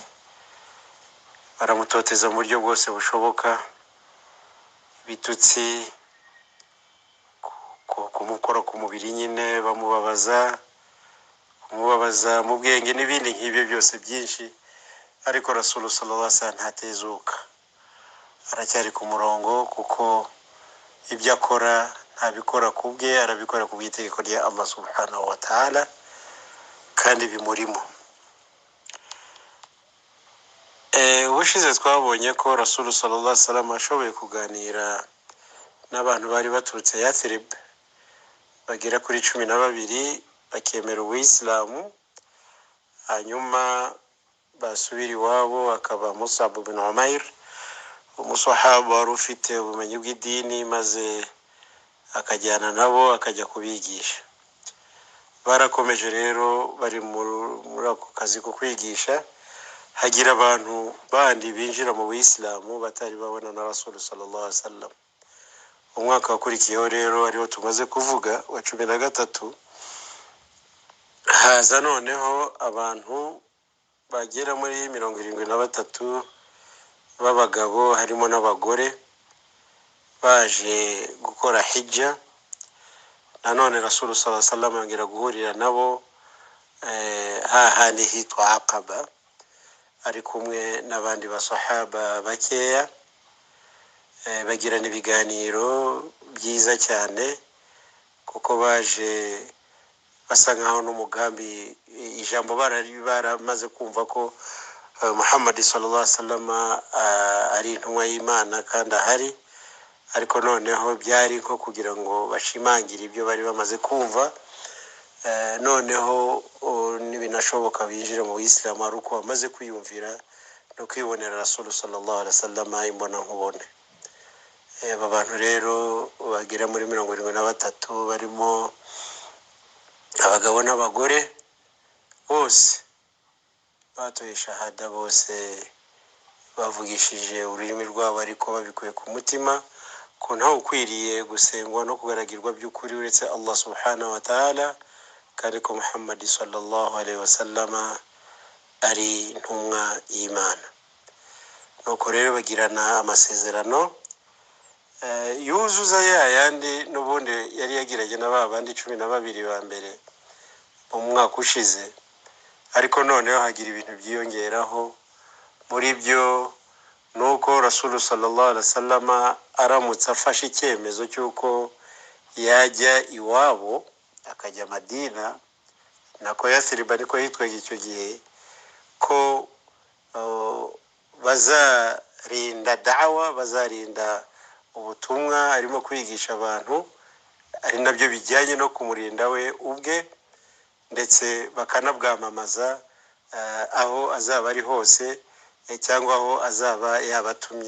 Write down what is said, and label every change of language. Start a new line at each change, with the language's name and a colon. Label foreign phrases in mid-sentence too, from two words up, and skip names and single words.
Kinyarwanda: Baramutoteza mu buryo bwose bushoboka, bitutsi, kumukora ku mubiri nyine, bamubabaza mu bwenge n'ibindi nk'ibyo byose byinshi. Ariko
Arabic: رسول صلى الله عليه وسلم
Kinyarwanda: ntatezuka, aracyari ku murongo, kuko ibyo akora ntabikora kubwe, arabikora ku bw'itegeko rya
Arabic: الله سبحانه وتعالى
Kinyarwanda: kandi bimurimo. Ubushize twabonye ko
Arabic: رسول صلى الله عليه وسلم
Kinyarwanda: ashoboye kuganira n'abantu bari baturutse Yathrib bagera kuri 12 bakemera Uislamu, hanyuma basubira iwabo. Akaba Mus'ab bin Umair, umusahaba wari ufite ubumenyi bw'idini, maze akajyana nabo akajya kubigisha. Barakomeje rero, bari muri ako kazi ko kwigisha, hagira abantu bandi binjira mu Uislamu batari babona na
Arabic: رسول صلى الله عليه وسلم.
Kinyarwanda: Umwaka wakurikiyeho rero ariho tumaze kuvuga wa 13, haza noneho abantu bagera muri 73 b'abagabo harimo n'abagore baje gukora hijja. Nanone
Arabic: رسول صلى الله عليه وسلم
Kinyarwanda: angira guhurira nabo hahandi hitwa Aqaba, ari kumwe n'abandi basahaba bakeya. Bagirana ibiganiro byiza cyane, kuko baje basa nkaho n'umugambi, ijambo baramaze kumva ko Muhammad
Arabic: صلى الله عليه وسلم
Kinyarwanda: ari intumwa y'Imana kandi ahari. Ariko noneho byari nko kugira ngo bashimangire ibyo bari bamaze kumva, noneho nibinashoboka binjira mu Islam ari uko bamaze kwiyumvira no kwibonera
Arabic: رسول صلى الله عليه وسلم
Kinyarwanda: imbona nkubone. Aba bantu rero bagera muri 73 barimo abagabo n'abagore, bose batoye shahada, bose bavugishije ururimi rwabo ariko babikuye ku mutima ko ntawe ukwiriye gusengwa no kugaragirwa by'ukuri uretse
Arabic: الله سبحانه وتعالى,
Kinyarwanda: kandi ko Muhammad
Arabic: صلى الله عليه وسلم
Kinyarwanda: ari intumwa y'Imana. Nuko rero bagirana amasezerano yuzuza yandi n'ubundi yari yagiranye n'abandi 12 ba mbere mu mwaka ushize. Ariko noneho hagira ibintu byiyongeraho. Muri byo nuko
Arabic: رسول صلى الله عليه وسلم
Kinyarwanda: aramutse afashe icyemezo cy'uko yajya iwabo akajya Madina, nako Yathrib ariko yitwaga icyo gihe, ko bazarinda da'wa, bazarinda ubutumwa arimo kwigisha abantu, ari nabyo bijyanye no kumurinda we ubwe, ndetse bakanabwamamaza aho azaba ari hose, cyangwa aho azaba yabatumye.